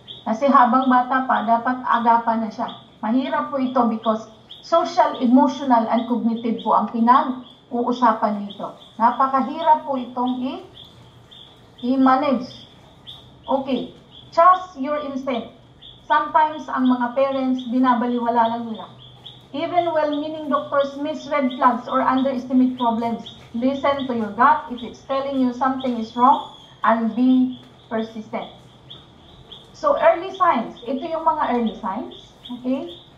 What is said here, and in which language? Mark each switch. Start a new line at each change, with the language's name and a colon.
Filipino: Kasi habang bata pa, dapat agapan na siya. Mahirap po ito
English: because social, emotional, and cognitive
Filipino: po ang pinag-uusapan dito. Napakahirap po itong i-manage.
English: Okay, trust your instinct.
Filipino: Sometimes ang mga parents, binabaliwala lang nila.
English: Even well-meaning doctors miss red flags or underestimate problems. Listen to your gut if it's telling you something is wrong and be persistent. So, early signs.
Filipino: Ito yung mga
English: early signs. Okay?